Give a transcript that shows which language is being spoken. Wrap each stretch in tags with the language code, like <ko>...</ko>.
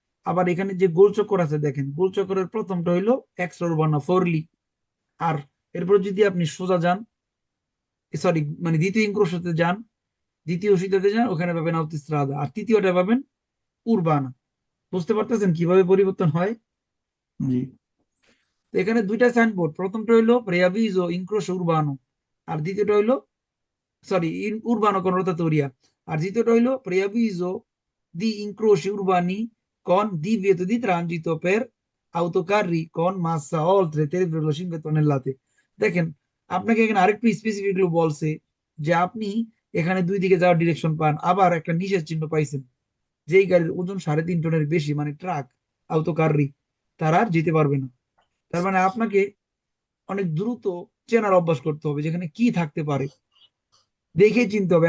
<bn>আবার এখানে যে গোল চক্কর আছে দেখেন, গোল চক্করের প্রথমটা হইলো এক্সট্রা উরবানা ফোরলি। আর এরপর যদি আপনি সোজা যান, সরি মানে দ্বিতীয় ইনক্রোশতে যান, দ্বিতীয় সিটাতে যান, ওখানে পাবেন আউতোস্ট্রাদা, আর তৃতীয়টা পাবেন উরবানা। বুঝতে পারতেছেন কিভাবে পরিবর্তন হয়? জি তো এখানে দুইটা সাইনবোর্ড, প্রথমটা হইলো প্রেয়াভিজো ইনক্রোশ উরবানো, আর দ্বিতীয়টা হইলো সরি</bn> <it>urbano con rotatoria,</it> <bn>আর দ্বিতীয়টা হইলো</bn> <it>preavviso di incroci urbani con divieto di transito per autocarri con massa oltre 3,5 tonnellate।</it> <bn>দেখেন, আপনাকে এখানে আরেকটু স্পেসিফিকলি বলছে যে আপনি এখানে দুই দিকে যাওয়ার ডিরেকশন পান, আবার একটা নিষেধ চিহ্ন পাইছেন, যেই গাড়ির ওজন 3.5 টনের বেশি মানে ট্রাক, আউটোকাররি, তারা আর যেতে পারবে না। তার মানে আপনাকে অনেক দ্রুত চেনার অভ্যাস করতে হবে যেখানে কি থাকতে পারে, দেখে চিনতে হবে।</bn>